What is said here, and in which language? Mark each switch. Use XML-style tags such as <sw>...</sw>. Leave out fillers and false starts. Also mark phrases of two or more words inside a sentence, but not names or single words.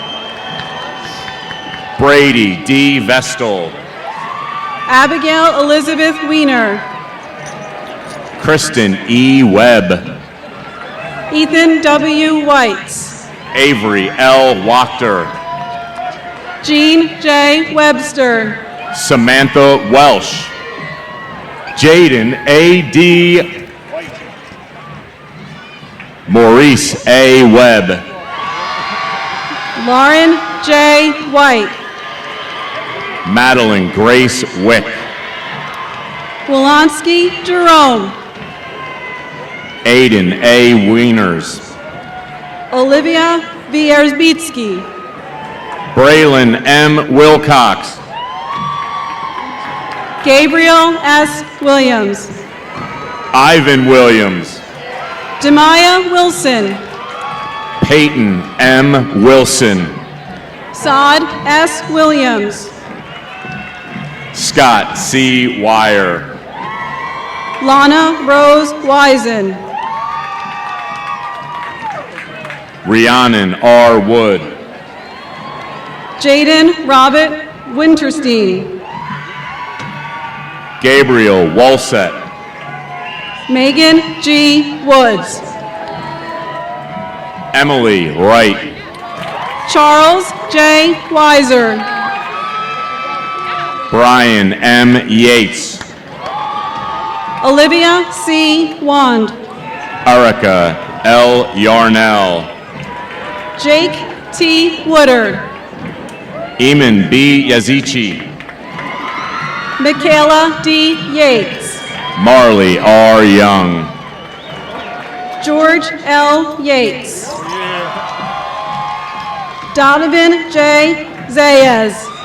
<en>Brady D. Vestal. Abigail Elizabeth Weiner. Kristen E. Webb. Ethan W. Whites. Avery L. Wachter. Jean J. Webster. Samantha Welsh. Jaden A. D. Maurice A. Webb. Lauren J. White. Madeline Grace Wick. Wolanski Jerome. Aiden A. Wieners. Olivia Wierzbicki. Braylon M. Wilcox. Gabriel S. Williams. Ivan Williams. Demaya Wilson. Peyton M. Wilson. Saad S. Williams. Scott C. Wire. Lana Rose Wisen. Rhiannon R. Wood. Jaden Robert Winterstein. Gabriel Walsett. Megan G. Woods. Emily Wright. Charles J. Weiser. Brian M. Yates. Olivia C. Wand. Erica L. Yarnell. Jake T. Woodard. Eamon B. Yazici. Michaela D. Yates. Marley R. Young. George L. Yates. Donovan J. Zayas.</en>